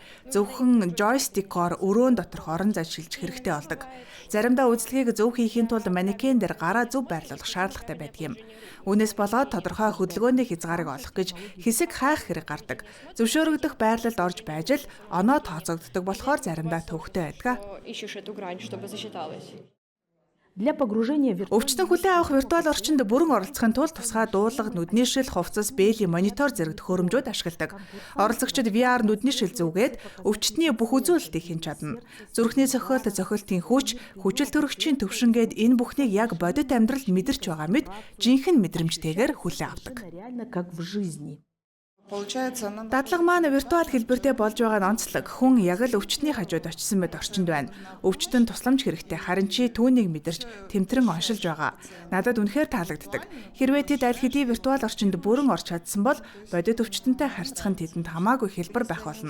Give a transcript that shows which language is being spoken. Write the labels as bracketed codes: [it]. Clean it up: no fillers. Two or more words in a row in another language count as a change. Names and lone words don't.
[mn] Зөвхөн joystick-оор өрөөнд доторх орон зай шилжих хэрэгтэй болдог. Заримдаа үйлчлэгийг зөв хийхийн тулд манекен дээр гараа зөв байрлуулах шаардлагатай байдаг юм. Үүнээс болоод тодорхой хөдөлгөөний хязгаарыг олох гэж хэсэг хайх хэрэг гардаг. Зөвшөөрөгдөх байрлалд орж байж л оноо тооцогддог болохоор заримдаа төвөгтэй байдаг. [ru] Для погружения в [mn] Өвчтөн хүлээн авах виртуал орчинд бүрэн оролцохын тулд тусгай дуулга, нүдний шил, хувцас, бээлийн монитор зэрэг төхөөрөмжүүд ашигладаг. Оролцогчид VR нүдний шил зүгээд өвчтний бүх үзүүлэлтийг хийн чадна. Зүрхний цохиолт, цохилтын хүч, хүчил төрөгчийн төвшингээд энэ бүхнийг яг бодит амьдралд мэдэрч байгаа мэд жинхэнэ мэдрэмжтэйгээр хүлээн авдаг. [ru] реально как в жизни. [mn] Дадлага маань виртуал хэлбэртэй болж байгаа нь онцлог. Хүн яг л өвчтний хажууд очисон мэт орчинд байна. Өвчтөн тусламж хэрэгтэй, харин чи түүнийг мэдэрч тэмтрэн оншилж байгаа. Надад үнэхээр таалагддаг. Хэрвээ тэд аль хэдийн виртуал орчинд бүрэн орч чадсан бол бодит өвчтөнтэй харьцах нь тэдэнд хамаагүй хэлбэр байх болно.